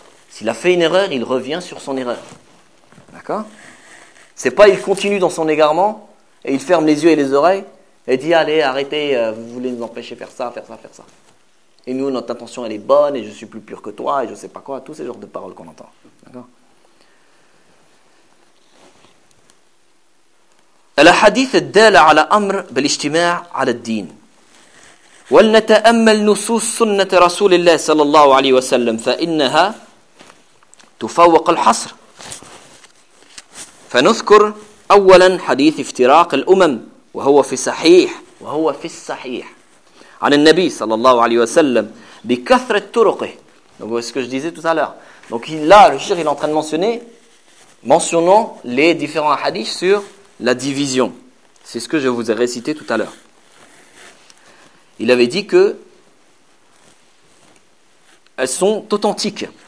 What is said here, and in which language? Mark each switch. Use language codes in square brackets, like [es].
[fr] S'il a fait une erreur, il revient sur son erreur. D'accord? C'est pas, il continue dans son égarement, et il ferme les yeux et les oreilles, et dit, allez, arrêtez, vous voulez nous empêcher faire ça. Et nous, notre intention, elle est bonne, et je suis plus pur que toi, et je sais pas quoi, tous ces genres de paroles qu'on entend. D'accord? [ar] الحديث الدال على أمر بالاجتماع على الدين ولنتأمل نصوص سنة رسول الله صلى الله عليه وسلم فإنها تفوق الحصر فنذكر أولا حديث افتراق الأمم وهو في الصحيح عن النبي صلى الله عليه وسلم بكثرة طرقه. [fr] Donc ce que je disais tout à l'heure, donc là le cheikh il est en train de mentionnant les différents hadiths sur la division. C'est ce que je vous ai récité tout à l'heure. Il avait dit que elles sont authentiques.